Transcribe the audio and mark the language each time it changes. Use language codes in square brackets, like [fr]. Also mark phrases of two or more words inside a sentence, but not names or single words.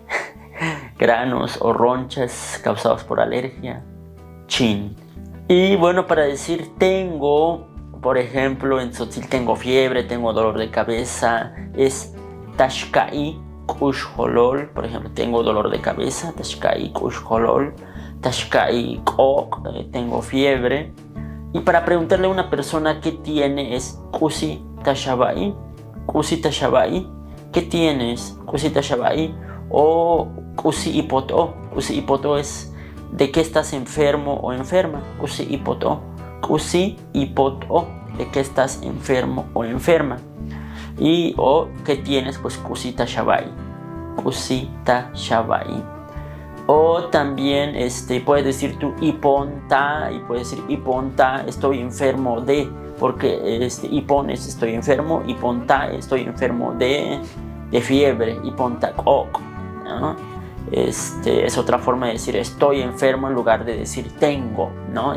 [es] Granos o ronchas causados por alergia. Chin. Y bueno, para decir tengo, por ejemplo, en Tzotzil tengo fiebre, tengo dolor de cabeza, es [tzo] tashkai kushholol. [es] Por ejemplo, tengo dolor de cabeza, [tzo] tashkai kushholol. Tashkai kok, [es] tengo fiebre. Y para preguntarle a una persona qué tiene es [tzo] kusi tashabai. Kusi tashabai. [es] ¿Qué tienes? [tzo] Kusi tashabai. [es] O [tzo] kusi ipoto. Kusi ipoto [es] es de qué estás enfermo o enferma. [tzo] Kusi ipoto. Kusi ipoto. [es] De qué estás enfermo o enferma. Y o qué tienes, pues [tzo] kusi tashabai. Kusi tashabai. [es] O también puedes decir tú iponta y puedes decir iponta, estoy enfermo de, porque ipon es estoy enfermo, iponta estoy enfermo de fiebre, [tzo] iponta kok, [es] ¿no? Es otra forma de decir estoy enfermo en lugar de decir tengo, ¿no?